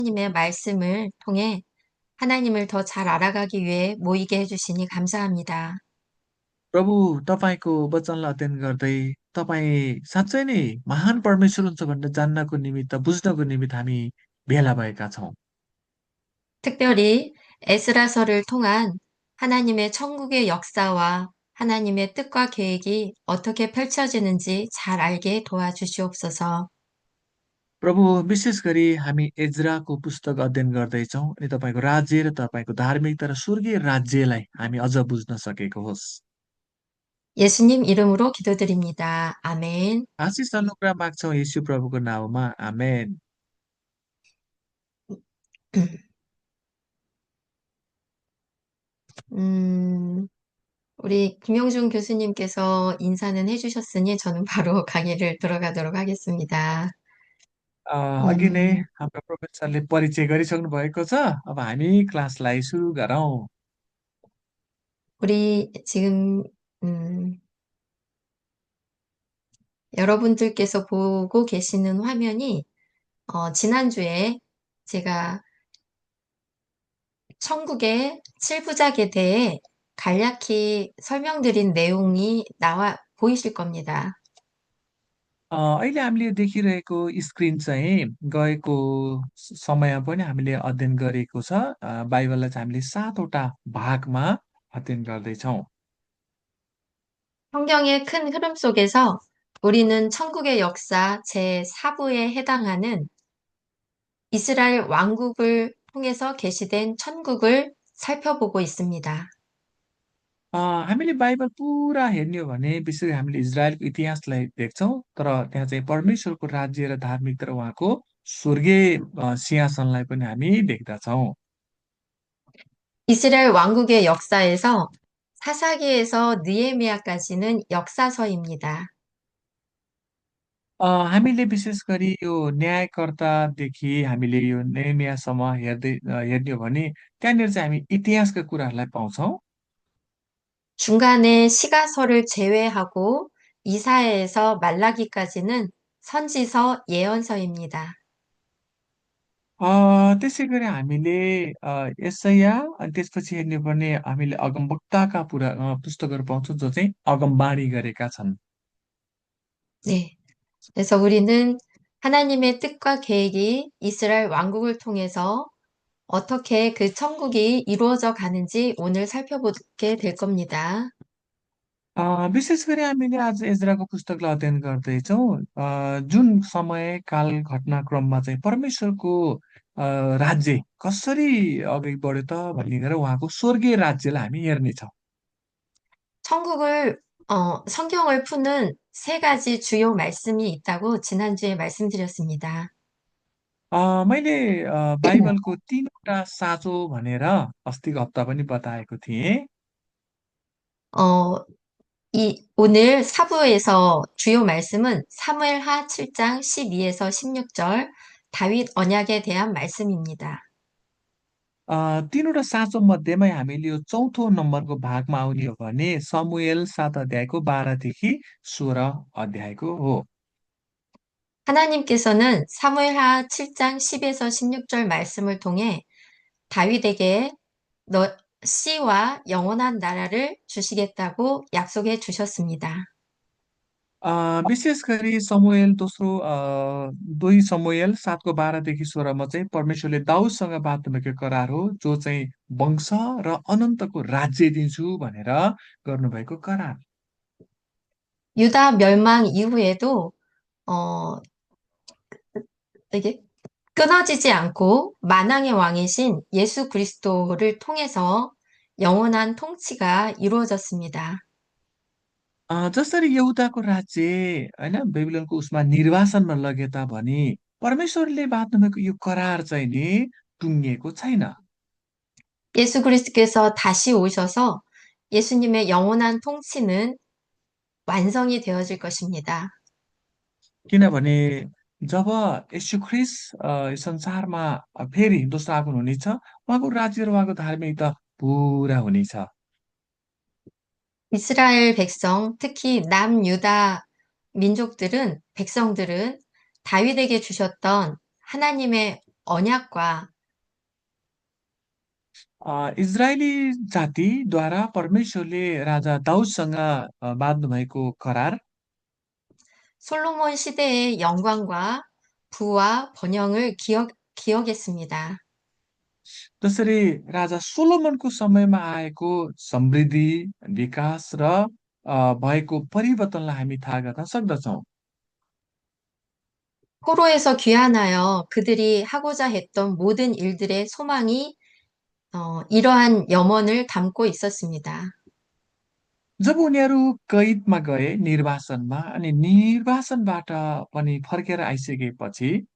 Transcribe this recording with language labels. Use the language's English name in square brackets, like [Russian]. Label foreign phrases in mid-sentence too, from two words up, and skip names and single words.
[Korean] 하나님의 말씀을 통해 하나님을 더 잘 알아가기 위해 모이게 해주시니 감사합니다. [Nepali] प्रभु तपाईँको वचनलाई अध्ययन गर्दै तपाईँ साँच्चै नै महान परमेश्वर हुनुहुन्छ भनेर जान्नको निमित्त बुझ्नको निमित्त हामी भेला भएका छौँ। [Korean] 특별히 에스라서를 통한 하나님의 천국의 역사와 하나님의 뜻과 계획이 어떻게 펼쳐지는지 잘 알게 도와주시옵소서. [Nepali] प्रभु विशेष गरी हामी एजराको पुस्तक अध्ययन गर्दैछौँ अनि तपाईँको राज्य र तपाईँको धार्मिकता र स्वर्गीय राज्यलाई हामी अझ बुझ्न सकेको होस्। [Korean] 예수님 이름으로 기도드립니다. 아멘. [Nepali] आशिष अनुग्रह माग्छौँ यीशु प्रभुको नाउँमा आमेन। [Korean] 음, 우리 김영준 교수님께서 인사는 해주셨으니 저는 바로 강의를 들어가도록 하겠습니다. [Nepali] अघि नै 음, हाम्रो प्रोफेसरले परिचय गरिसक्नु भएको छ। अब हामी क्लासलाई सुरु गरौँ। [Korean] 우리 지금 여러분들께서 보고 계시는 화면이 지난주에 제가 천국의 칠부작에 대해 간략히 설명드린 내용이 나와 보이실 겁니다. [Nepali] अहिले हामीले देखिरहेको स्क्रिन चाहिँ गएको समयमा पनि हामीले अध्ययन गरेको छ। बाइबललाई चाहिँ हामीले 7वटा भागमा अध्ययन गर्दैछौँ। [Korean] 성경의 큰 흐름 속에서 우리는 천국의 역사 제4부에 해당하는 이스라엘 왕국을 통해서 계시된 천국을 살펴보고 있습니다. [Nepali] हामीले बाइबल पुरा हेर्ने हो भने विशेष गरी हामीले इजरायलको इतिहासलाई देख्छौँ। तर त्यहाँ चाहिँ परमेश्वरको राज्य र धार्मिकता र उहाँको स्वर्गीय सिंहासनलाई पनि हामी देख्दछौँ। [Korean] 이스라엘 왕국의 역사에서 사사기에서 느헤미야까지는 역사서입니다. [Nepali] हामीले विशेष गरी यो न्यायकर्तादेखि हामीले यो नेहेमियासम्म हेर्ने हो भने त्यहाँनिर चाहिँ हामी इतिहासका कुराहरूलाई पाउँछौँ। [Korean] 중간에 시가서를 제외하고 이사야에서 말라기까지는 선지서 예언서입니다. [Nepali] त्यसै गरी हामीले यशाया अनि त्यसपछि हेर्ने हो भने हामीले अगमवक्ताका पुस्तकहरू पाउँछौँ जो चाहिँ अगमबाणी गरेका छन्। [Korean] 네. 그래서 우리는 하나님의 뜻과 계획이 이스라엘 왕국을 통해서 어떻게 그 천국이 이루어져 가는지 오늘 살펴보게 될 겁니다. [Nepali] विशेष गरी हामीले आज एजराको पुस्तकलाई अध्ययन गर्दैछौँ। जुन समय काल घटनाक्रममा चाहिँ परमेश्वरको राज्य कसरी अघि बढ्यो त भनिकन उहाँको स्वर्गीय राज्यलाई हामी हेर्नेछौँ। [Korean] 천국을, 성경을 푸는 세 가지 주요 말씀이 있다고 지난주에 말씀드렸습니다. [Nepali] मैले बाइबलको 3वटा साँचो भनेर अस्तिको हप्ता पनि बताएको थिएँ। [Korean] 어, 오늘 사부에서 주요 말씀은 사무엘하 7장 12에서 16절 다윗 언약에 대한 말씀입니다. [Nepali] 3वटा साँचो मध्येमै हामीले यो चौथो नम्बरको भागमा आउने हो भने समुएल 7 अध्यायको 12देखि 16 अध्यायको हो। [Korean] 하나님께서는 사무엘하 7장 10에서 16절 말씀을 통해 다윗에게 너 씨와 영원한 나라를 주시겠다고 약속해 주셨습니다. [Nepali] विशेष गरी समुएल दुई समुएल 7को 12देखि 16मा चाहिँ परमेश्वरले दाउदसँग बात भएको करार हो जो चाहिँ वंश र अनन्तको राज्य दिन्छु भनेर गर्नुभएको करार। [Korean] 유다 멸망 이후에도 어, 이게 끊어지지 않고 만왕의 왕이신 예수 그리스도를 통해서 영원한 통치가 이루어졌습니다. [Nepali] जसरी यहुदाको राज्य होइन बेबिलोनको उसमा निर्वासनमा लगे तापनि परमेश्वरले बाँध्नुभएको यो करार चाहिँ नि टुङ्गिएको छैन। [Korean] 예수 그리스도께서 다시 오셔서 예수님의 영원한 통치는 완성이 되어질 것입니다. [Nepali] किनभने जब यीशु ख्रिस्ट यस संसारमा फेरि दोस्रो आगमन हुनेछ उहाँको राज्य र उहाँको धार्मिकता पुरा हुनेछ। [Korean] 이스라엘 백성, 특히 남유다 백성들은 다윗에게 주셨던 하나님의 언약과 [Nepali] इजरायली जातिद्वारा परमेश्वरले राजा दाउदसँग बाँध्नुभएको करार [Korean] 솔로몬 시대의 영광과 부와 번영을 기억했습니다. [Nepali] जसरी राजा सोलोमनको समयमा आएको समृद्धि, विकास र भएको परिवर्तनलाई हामी थाहा गर्न सक्दछौँ। [Korean] 포로에서 귀환하여 그들이 하고자 했던 모든 일들의 소망이 이러한 염원을 담고 있었습니다. [Nepali] जब उनीहरू कैदमा गए निर्वासनमा अनि निर्वासनबाट पनि फर्केर आइसकेपछि